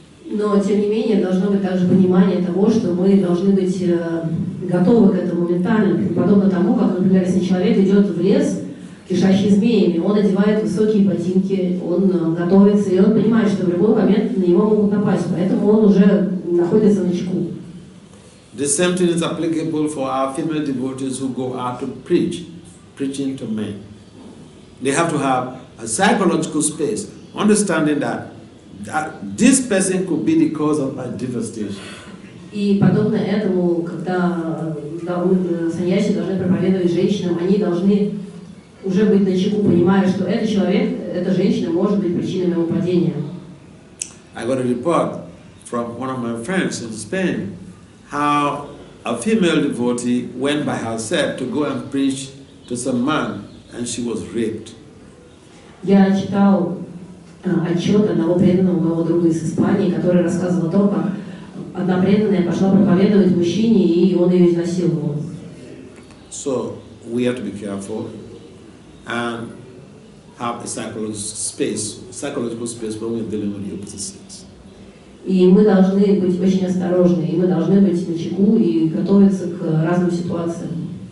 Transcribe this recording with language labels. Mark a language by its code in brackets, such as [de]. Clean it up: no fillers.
[ru] Но, тем не менее, должно быть также понимание того, что мы должны быть готовы к этому ментально, подобно тому, как, например, если человек идет в лес, кишащий змеями, он одевает высокие ботинки, он готовится, и он понимает, что в любой момент на него могут напасть, поэтому он уже находится начеку. [en] The same thing is applicable for our female devotees who go out to preaching to men. They have to have a psychological space, understanding that this person could be the cause of my devastation. [ru] И подобно этому, когда саньяси должны проповедовать женщинам, они должны уже быть начеку, понимая, что этот человек, эта женщина может быть причиной моего падения. [en] I got a report from one of my friends in Spain how a female devotee went by herself to go and preach to some man and she was raped. [ru] Я читал отчет одного преданного моего друга из Испании, который рассказывал о том, как одна преданная пошла проповедовать мужчине, и он ее изнасиловал. [en] So we have to be careful and have a psychological space when we're dealing with the opposite sex. [ru] И мы должны быть очень осторожны, и мы должны быть начеку и готовиться к разным ситуациям.